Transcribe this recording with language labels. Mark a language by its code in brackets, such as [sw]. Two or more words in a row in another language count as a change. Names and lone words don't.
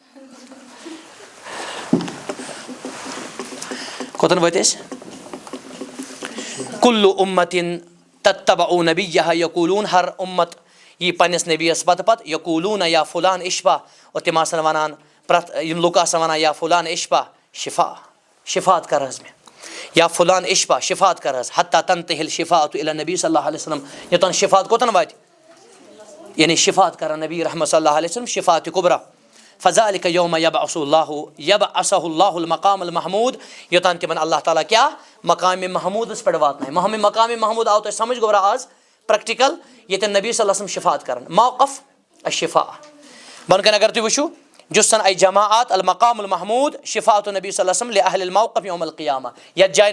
[ks] کوٚتن وٲتۍ أسۍ [ar] کُلُّ اُمتِن تتبعوا نبیہ یقوٗلوٗن [ks] ہر اُمت یی پننِس نبیَس پتہٕ پتہٕ [ar] یقوٗلوٗن یا فلان اشفا [ks] اور تِم آسن ونان پرٛٮ۪تھ یِم لُکھ آسن ونان [ar] یا فلان اشفا [ks] شفا شفات کر حظ مےٚ [ar] یا فلان اشفا [ks] شفات کر حظ [ar] حتیٰ تنتہِ الشفاعة الى نبی صلی اللہ علیہ وسلم [ks] یوٚتن شفات کوٚتن واتہِ یعنی شفات کران نبی رحمت [ar] صلی اللہ علیہ وسلم شفاعتِ کُبرا فذلك یوم یبعثہ اللہ المقام المحموٗد [ks] یوٚتن تِمن اللہ تعالیٰ کیٛاہ مقامِ محموٗدس پٮ۪ٹھ واتنایہِ مقامِ محموٗد آو تۄہہِ سمجھ گوٚبرا آز پریکٹِکل ییٚتٮ۪ن نبی [ar] صلی اللہ علیہ وسلم [ks] شفات کران [ar] موقف الشفا [ks] بۄنہٕ کَنۍ اگر تُہۍ وٕچھِو جُسن اے [ar] جماعت المقام المحموٗد شفاعت نبی صلی اللہ علیہ وسلم لأہلِ الموقف یوم القیامہ [ks] یتھ جایہِ